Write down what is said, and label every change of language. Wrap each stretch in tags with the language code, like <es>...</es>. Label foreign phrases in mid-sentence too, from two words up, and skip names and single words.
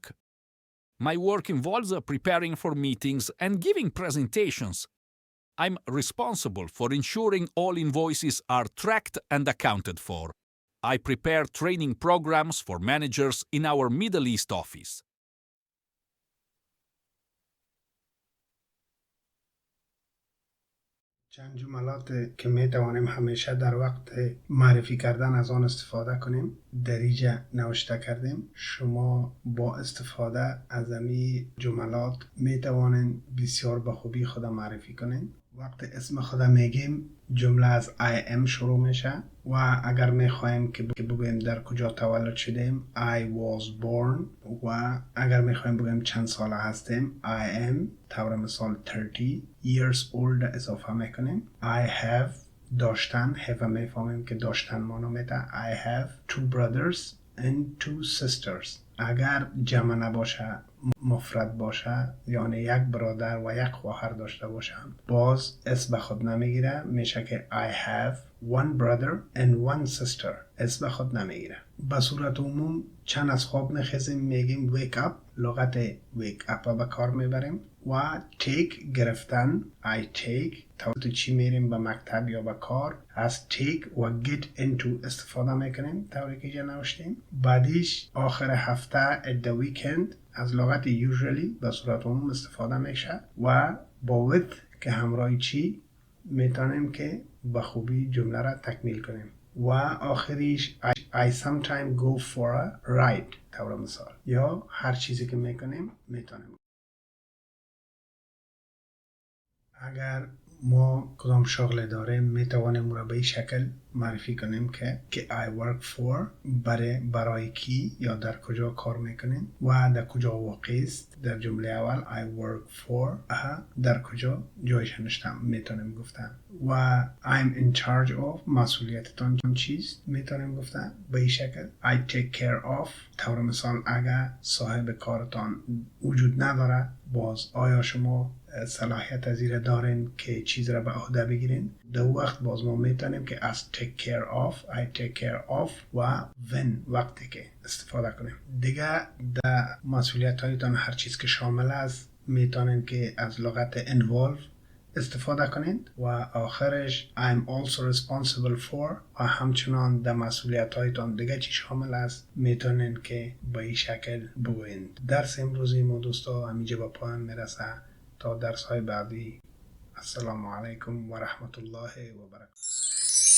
<en>My work involves preparing for meetings and giving presentations. I'm responsible for ensuring all invoices are tracked and accounted for. I prepare training programs for managers in our Middle East office.</en> <fa>چند جملات که می توانیم همیشه در وقت معرفی کردن از آن استفاده کنیم. دریجه نوشته کردیم. شما با استفاده از این جملات می توانید بسیار به خوبی خود معرفی کنید. وقت اسم خود میگیم جمله از</fa> <en>I am</en> <fa>شروع میشه و اگر میخوایم که بگویم در کجا تولد شدیم</fa> <en>I was born</en> <fa>و اگر میخوایم بگویم چند ساله هستیم</fa> <en>I am</en> <fa>طور مثال</fa> <en>30 years old</en> <fa>اضافه میکنیم.</fa> <en>I have</en> <fa>داشتن have میفهمیم که داشتن مانو میده.</fa> <en>I have two brothers and two sisters.</en> <fa>اگر جمع نباشه مفرد باشه یعنی یک برادر و یک خواهر داشته باشم باز اسم به خود نمیگیره میشه که</fa> <en>I have one brother and one sister.</en> <fa>اسم به خود نمیگیره. به صورت عموم چند از خواب میخیزیم میگیم</fa> <en>wake up.</en> <fa>لغت</fa> <en>wake up</en> <fa>به کار میبریم و take گرفتن</fa> <en>I take</en> <fa>تو چی میریم به مکتب یا به کار از take و</fa> <en>get into</en> <fa>استفاده میکنیم طوری که جا نوشتیم. بعدیش آخر هفته</fa> <en>at the weekend</en> <fa>از لغت usually به صورت عموم استفاده میشه و با with که همراه چی میتونیم که به خوبی جمله را تکمیل کنیم. و آخریش</fa> <en>I sometimes go for a ride</en> <fa>طور مثال یا هر چیزی که میکنیم میتونیم. اگر ما کدام شغل داریم میتوانیم را به این شکل معرفی کنیم که</fa> <en>I work for</en> <fa>برای کی یا در کجا کار میکنیم و در کجا واقع است. در جمله اول</fa> <en>I work for</en> <fa>در کجا جایش نوشتم میتونیم گفتن و</fa> <en>I'm in charge of</en> <fa>مسئولیتتان چیست میتونیم گفتن به این شکل.</fa> <en>I take care of</en> <fa>طور مثال اگر صاحب کارتان وجود نداره باز آیا شما صلاحیت از این دارین که چیز را به عهده بگیرین. در وقت باز ما میتونیم که</fa> <en>as take care of I take care of</en> <fa>و when وقتی که استفاده کنیم. دیگه در مسئولیت هایتان هر چیز که شامل است میتونین که از لغت involve استفاده کنید و آخرش</fa> <en>I'm also responsible for</en> <fa>و همچنان در مسئولیت هایتان دیگه چی شامل است میتونین که به این شکل بگویند. درس امروزی ما دوستا همینجا به پایان میرسه. تا درس های بعدی</fa> <ar>السلام علیکم و رحمت الله و برکاته.</ar>